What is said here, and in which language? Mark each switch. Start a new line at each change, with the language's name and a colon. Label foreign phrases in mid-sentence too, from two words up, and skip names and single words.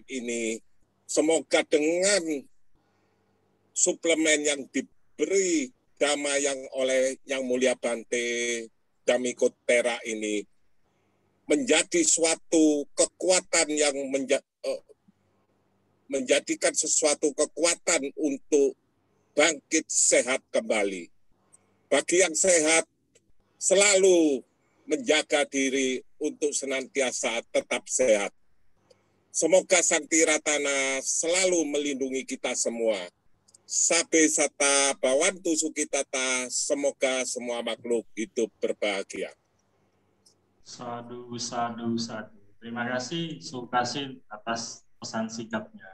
Indonesian: ini, semoga dengan suplemen yang diberi Dhamma yang oleh Yang Mulia Bante Dhammika Thera ini menjadi suatu kekuatan yang menjadikan sesuatu kekuatan untuk bangkit sehat kembali. Bagi yang sehat, selalu menjaga diri untuk senantiasa tetap sehat. Semoga Sang Tiratana selalu melindungi kita semua.
Pali: Sabe sata bawantu sukitata,
Indonesian: semoga semua makhluk hidup berbahagia.
Pali: Sadu, sadu, sadu.
Indonesian: Terima kasih Sukasin atas pesan sikapnya.